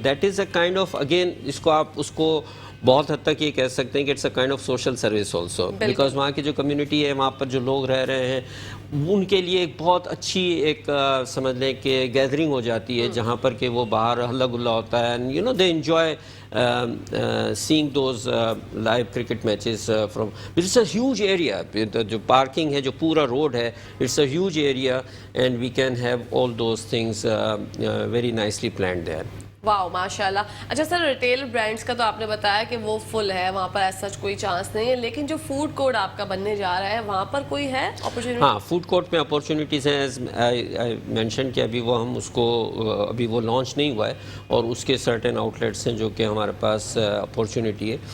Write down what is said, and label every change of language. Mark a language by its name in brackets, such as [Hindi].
[English] that is a kind of again [Urdu] اس کو آپ اس کو بہت حد تک یہ کہہ سکتے ہیں کہ [English] it's a kind of social service also because [Urdu] وہاں کی جو کمیونٹی ہے وہاں پر جو لوگ رہ رہے ہیں ان کے لیے ایک بہت اچھی ایک سمجھ لیں کہ گیدرنگ ہو جاتی ہے جہاں پر کہ وہ باہر ہلا گلا ہوتا ہے [English] And you know they enjoy seeing those live cricket matches from it's a huge area. [Urdu] جو پارکنگ ہے جو پورا روڈ ہے [English] it's a huge area and we can have all those things very nicely planned there. [Urdu] واو ماشاءاللہ. اچھا سر, retail brands کا تو آپ نے بتایا کہ وہ فل ہے وہاں پر ایسا کوئی چانس نہیں ہے, لیکن جو فوڈ کورٹ آپ کا بننے جا رہا ہے وہاں پر کوئی ہے اپرچونیٹی؟ ہاں فوڈ کورٹ میں اپورچونیٹیز ہیں [English] as I mention [Urdu] کہ ابھی وہ ہم اس کو ابھی وہ لانچ نہیں ہوا ہے اور اس کے سرٹن آؤٹ لیٹس ہیں جو کہ ہمارے پاس اپورچونیٹی ہے.